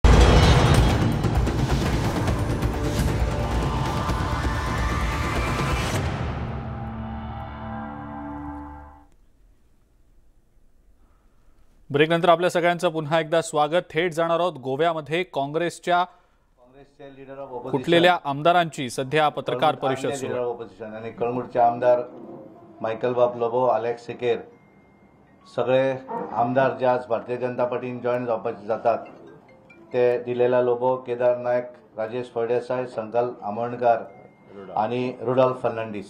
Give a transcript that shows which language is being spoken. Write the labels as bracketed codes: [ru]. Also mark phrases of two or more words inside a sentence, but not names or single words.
[mr] ब्रेकनंतर आपल्या सगळ्यांचं पुन्हा एकदा स्वागत. थेट जाणार आहोत गोव्यामध्ये काँग्रेसच्या फुटलेल्या आमदारांची सध्या पत्रकार परिषद सुरू आहे. आणि कळमुरचे आमदार मायकल बाब लोबो, अलेक्स सिकेर सगळे आमदार जे आज भारतीय जनता पार्टीन जॉईन जातात ते दिलेला लोबो, केदार नायक, राजेश फळदेसाय, संकल्प आमोणकर आणि रुडॉल्फ फर्नांडीस.